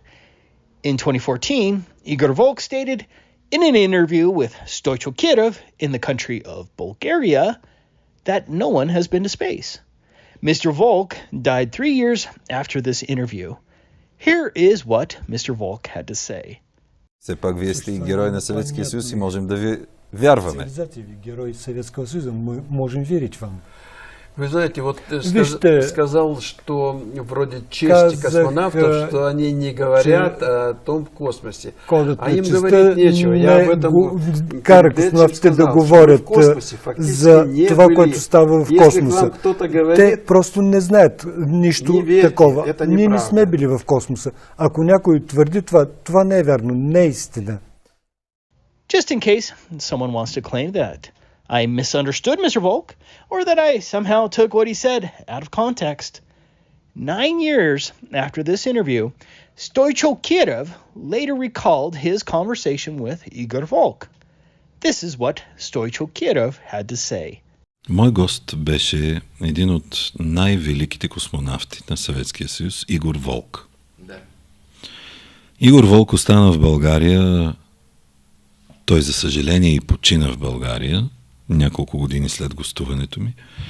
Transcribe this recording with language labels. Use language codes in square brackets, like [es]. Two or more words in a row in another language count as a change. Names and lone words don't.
[en] In 2014, Igor Volk stated in an interview with Stoichko Kirov in the country of Bulgaria that no one has been to space. Mr. Volk died 3 years after this interview. Here is what Mr. Volk had to say. [bg] Все пак вие сте и герой на Съветския съюз и можем да ви вярваме. [ru] Герой Советского Союза, мы можем верить вам. Вы знаете, вот ты сказал, что вроде чести космонавтов, что они не говорят о том в космосе. А им говорить нечего. Я об этом [bg] кара космонавтите да говорят за това, което става в космоса. Те просто не знаят нищо такова. Ние не сме били в космоса. Ако някой твърди това, това не е вярно, не е истина. [en] Just in case someone wants to claim that I misunderstood Mr. Volk, or that I somehow took what he said out of context. 9 years after this interview, Stoichko Kirov later recalled his conversation with Igor Volk. This is what Stoichko Kirov had to say. [bg] Мой гост беше един от най-великите космонавти на Съветския съюз, Игор Волк. Да. Игор Волк остана в България, той за съжаление и почина в България, няколко години след гостуването ми.